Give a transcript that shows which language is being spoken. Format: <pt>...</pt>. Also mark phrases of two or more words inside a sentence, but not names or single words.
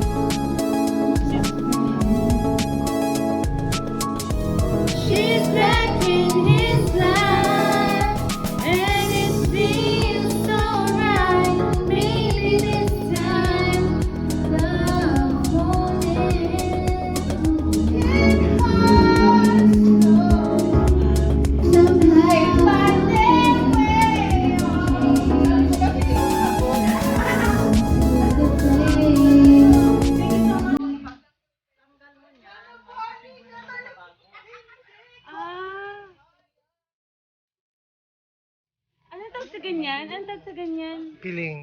<en>Sip. She's back in his life, and it seems so right. Maybe this time the morning can pass. Somehow find their way on the Ah.</en> <tl>Ano tawag sa ganyan? Ano tawag sa ganyan? Piling.</tl>